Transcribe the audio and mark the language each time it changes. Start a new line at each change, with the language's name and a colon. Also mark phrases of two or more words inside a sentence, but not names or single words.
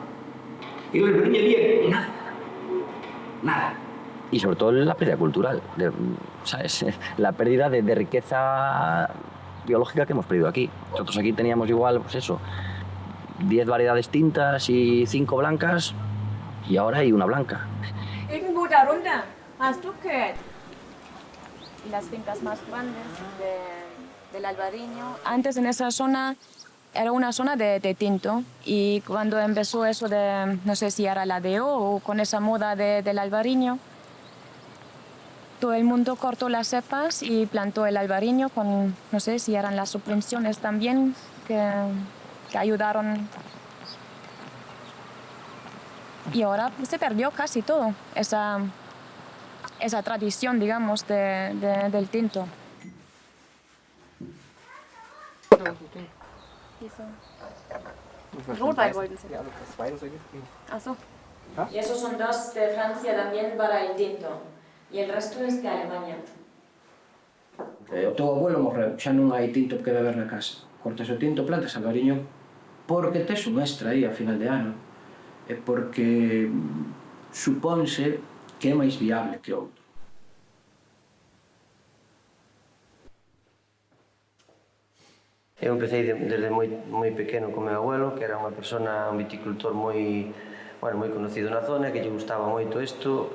Spanish: El albariño había nada. Y sobre todo la pérdida cultural, ¿sabes? La pérdida de riqueza biológica que hemos perdido aquí. Nosotros aquí teníamos igual, pues eso, 10 variedades tintas y 5 blancas, y ahora hay una blanca.
German: Irgendwo darunter, hast du gehört?
Spanish: Y las fincas más grandes del albariño. Antes en esa zona era una zona de tinto, y cuando empezó eso de, no sé si era la DO o con esa moda del albariño, todo el mundo cortó las cepas y plantó el albariño con, no sé si eran las subvenciones también que ayudaron. Y ahora se perdió casi todo, esa tradición, digamos, del tinto.
German: Rotwein wollten Sie. Ach so.
Spanish: Y esos son 2 de Francia también para el tinto. Y el resto es de Alemania.
Galician: O teu abuelo morreu, xa non hai tinto que beber na casa. Cortas o tinto, plantas albariño, porque tes un extra aí a final de ano. E porque supónse que é máis viable que outro. Eu empecé desde moi pequeno con meu abuelo, que era unha persona, un viticultor moi conocido na zona, que lle gustaba moito isto.